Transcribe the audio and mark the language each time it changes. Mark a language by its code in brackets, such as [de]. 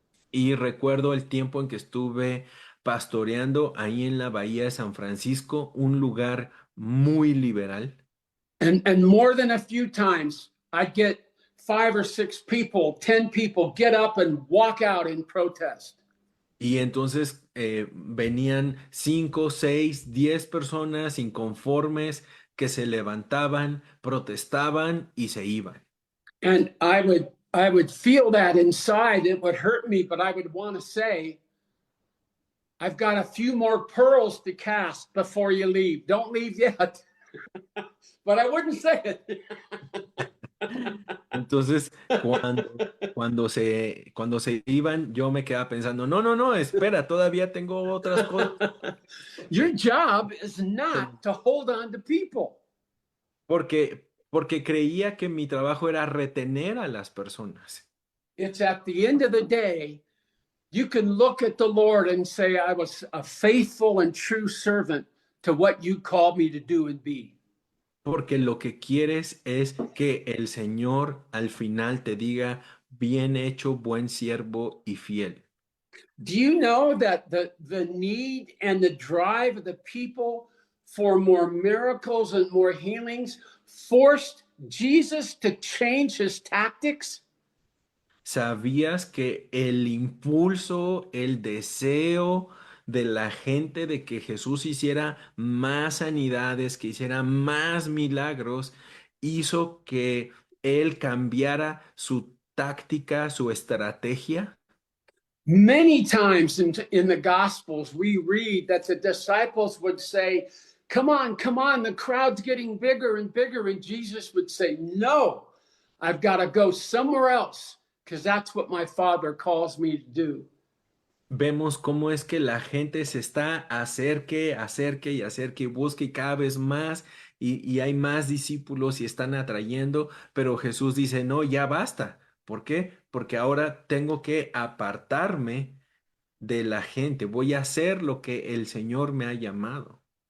[es] Y recuerdo el tiempo en que estuve pastoreando ahí en la Bahía de San Francisco, un lugar muy liberal. [en] And more than a few times, I'd get 5 or 6 people, 10 people get up and walk out in protest. [es] Y entonces venían 5, 6, 10 personas inconformes que se levantaban, protestaban y se iban. [en] And I would feel that inside. It would hurt me, but I would want to say, I've got a few more pearls to cast before you leave. Don't leave yet. But I wouldn't say it. [es] Entonces, cuando se iban, yo me quedaba pensando, no, espera, todavía tengo otras cosas. [en] Your job is not to hold on to people. [es] Porque creía que mi trabajo era retener a las personas. [en] It's at the end of the day, you can look at the Lord and say, I was a faithful and true servant to what you called me to do and be. [es] Porque lo que quieres es que el Señor al final te diga, bien hecho, buen siervo y fiel. [en] Do you know that the need and the drive of the people for more miracles and more healings forced Jesus to change his tactics? [es] ¿Sabías que el impulso, el deseo de la gente de que Jesús hiciera más sanidades, que hiciera más milagros, hizo que él cambiara su táctica, su estrategia? [en] Many times in the Gospels, we read that the disciples would say, come on, the crowd's getting bigger and bigger. And Jesus would say, no, I've got to go somewhere else because that's what my Father calls me to do. [es] Vemos cómo es que la gente se está acerque y busque y cada vez más y hay más discípulos y están atrayendo, pero Jesús dice, no, ya basta. ¿Por qué? Porque ahora tengo que apartarme de la gente, voy a hacer lo que el Señor me ha llamado.